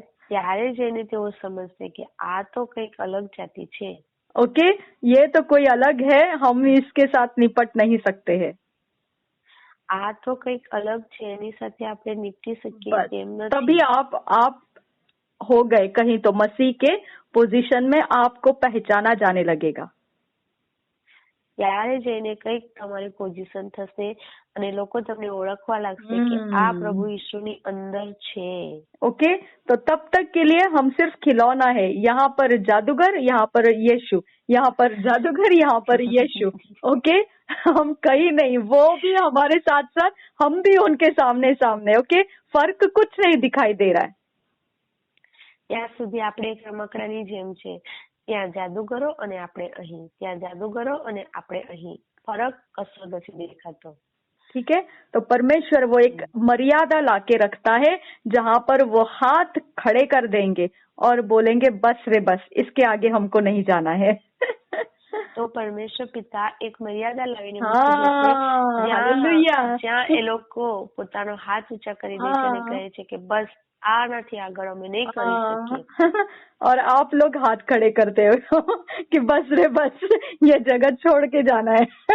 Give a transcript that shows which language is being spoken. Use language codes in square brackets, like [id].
[gu] ત્યારે જઈને તેઓ સમજશે કે આ તો કંઈક અલગ જાતિ છે. [hi] ओके, ये तो कोई अलग है, हम इसके साथ निपट नहीं सकते हैं. [gu] આ તો કંઈક અલગ છે, એની સાથે આપણે નિપટી શકીએ [hi] बस [gu] તેમ [hi] तभी [gu] નથી. [hi] आप हो गए कहीं तो मसीह के पोजीशन में आपको पहचाना जाने लगेगा. [gu] ત્યારે જઈને કંઈક તમારી પોઝિશન થશે અને લોકો તમને ઓળખવા લાગશે કે આ પ્રભુ ઈસુની અંદર છે. ओके, तो तब तक के लिए हम सिर्फ खिलौना है. यहाँ पर जादूगर, यहाँ पर यीशु, यहाँ पर जादूगर, यहाँ पर यीशु. ओके, हम कहीं नहीं, वो भी हमारे साथ साथ, हम भी उनके सामने सामने. ओके, फर्क कुछ नहीं दिखाई दे रहा है. ત્યાં સુધી આપણે એક રમકડાની જેમ છે. ત્યાં જાદુગરો અને આપણે અહીં, ત્યાં જાદુગરો અને આપણે અહીં. ફરક કશો નથી દેખાતો. [hi] ठीक है, तो परमेश्वर वो एक मर्यादा लाके रखता है जहाँ पर वो हाथ खड़े कर देंगे और बोलेंगे बस रे बस, इसके आगे हमको नहीं जाना है. [gu] તો પરમેશ્વર પિતા એક મર્યાદા લાવીને [hi] हालेलुया. [gu] જ્યાં એ લોકો પોતાનો હાથ ઊંચા કરી દે છે અને કહે છે કે બસ આનાથી આગળ અમે નહીં કરી શકીએ. [hi] और आप लोग हाथ खड़े करते हो कि बस रे बस, ये जगत छोड़ के जाना है.